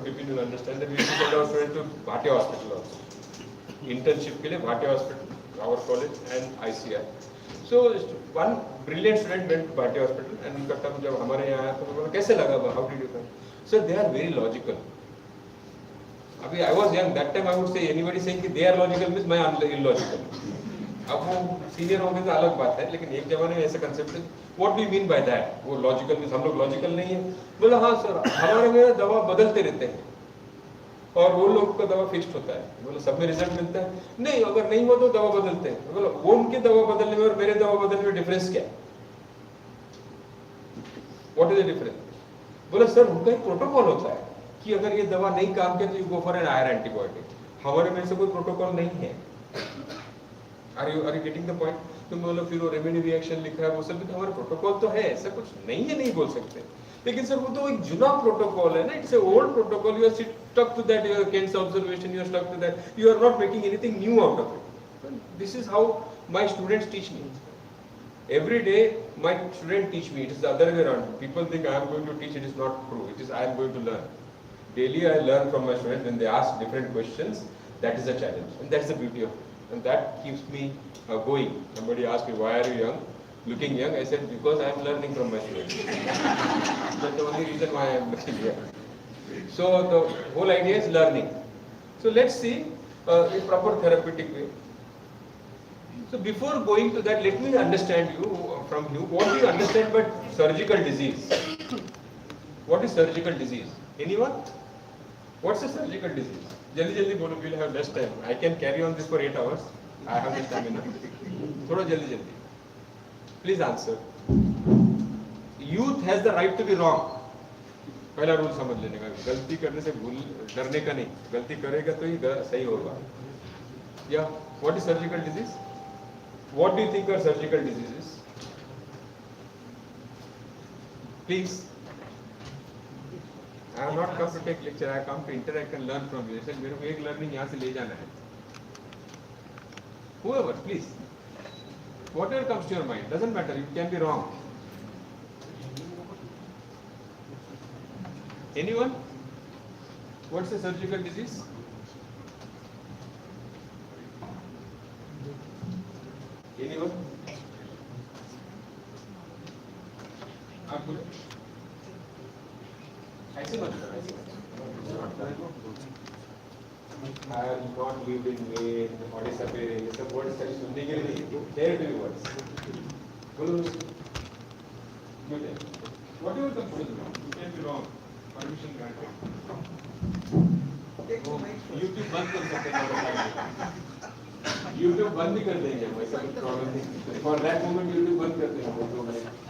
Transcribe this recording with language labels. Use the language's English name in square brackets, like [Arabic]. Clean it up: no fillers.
[English] Bipin will understand that we used to send our students to Bhatia Hospital also. Internship [Hindi] ke liye [English] Bhatia Hospital, our college and ICI. So one brilliant student went to Bhatia Hospital and [Hindi] उनका [English] term [Hindi] जब हमारे यहाँ आया तो मैं बोला कैसे लगा? [English] How did you find? So they are very logical. [Hindi] अभी [English] I was young, that time I would say anybody saying कि they are logical means [Hindi] मैं [English] illogical. [Hindi] अब वो सीनियर होंगे तो अलग बात है, लेकिन एक जमाने में ऐसा कंसेप्ट है, [English] What do you mean by that? [Hindi] वो लॉजिकल मींस हम लोग लॉजिकल नहीं है। बोला हाँ सर, हमारे में दवा बदलते रहते हैं और वो लोग का दवा फिक्स्ड होता है। बोला सब में रिजल्ट मिलता है? नहीं, अगर नहीं हुआ तो दवा बदलते हैं। बोला वो उनके दवा बदलने में और मेरे दवा बदलने में डिफरेंस क्या है? [English] What is the difference? [Hindi] बोला सर उनका एक प्रोटोकॉल होता है कि अगर ये दवा नहीं काम करे तो [English] You go for an आयर antibiotic. [Hindi] हमारे में से कोई प्रोटोकॉल नहीं है। [English] Are you getting the point? [Hindi] तुम बोलो फिर वो रेमेडी रिएक्शन लिखा है वो सब भी तो हमारा प्रोटोकॉल तो है, ऐसा कुछ नहीं है नहीं बोल सकते। लेकिन सर वो तो एक जुना प्रोटोकॉल है ना, [English] It's a old protocol, you are stuck to that, your Kent's observation, you are stuck to that, you are not making anything new out of it. This is how my students teach me. Every day my students teach me, it is the other way around. People think I am going to teach, it is not true, it is I am going to learn. Daily I learn from my students when they ask different questions, that is the challenge and that's the beauty of it. And that keeps me going. Somebody asked me, why are you young? Looking young? I said, because I am learning from my students. That's the only reason why I am looking here. So the whole idea is learning. So let's see a proper therapeutic way. So before going to that, let me understand from you, what do you understand by surgical disease? What is surgical disease? Anyone? What's a surgical disease? [Hindi] जल्दी बोलो, [English] we'll have less time. I can carry on this for 8 hours. I have the stamina. [Hindi] थोड़ा जल्दी. [English] Please answer. Youth has the right to be wrong. [Hindi] पहला rule समझ लेने का, गलती करने से डरने का नहीं, गलती करेगा तो ही सही होगा. [English] Yeah. What is surgical disease? What do you think are surgical diseases? Please. I have not come to take lecture. I have come to interact and learn from you. I said, [Hindi] मेरे को एक learning यहाँ से ले जाना है. [English] Whoever, please. Whatever comes to your mind, doesn't matter. You can be wrong. Anyone? What's the surgical disease? Anyone? [Hindi] आप बोलो. ऐसे मत करो, ऐसे मत करो. [English] I have not lived in Maine, [Hindi] Odisha पे ये सब words खाली सुनने के लिए नहीं. [English] There to be words. [Hindi] बोलो. [English] Good. Whatever comes to you, you can be wrong. Permission granted. [Hindi] YouTube बंद कर सकते हैं. YouTube बंद भी कर देंगे, वैसा कुछ प्रॉब्लम नहीं. [English] For that moment [Hindi] YouTube बंद कर देंगे वो 2 मिनट.